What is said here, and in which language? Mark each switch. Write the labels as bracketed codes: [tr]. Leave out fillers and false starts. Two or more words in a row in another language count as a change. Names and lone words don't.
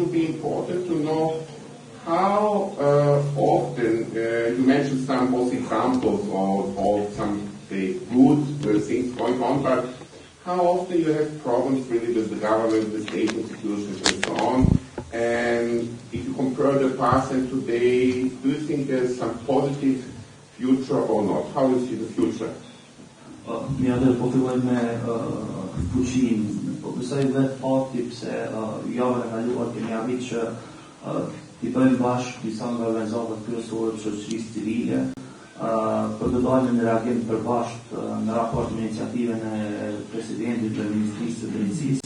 [en] would be important to know how often, you mentioned some both examples of some good things going on, but how often you have problems really with the government, the state institutions and so on, and if you compare the past and today, do you think there's some positive future or not? How do you see the future? [sq] Mja dhe po filloj me fuqin, po besoj vetë fakti pse javën e kaluar kemi arrit që t'i bëjmë bashkë disa nga organizatat kryesore të shoqërisë civile për të dalë në reagim të përbashkët në raport me iniciativën e presidentit dhe Ministrisë së Drejtësisë.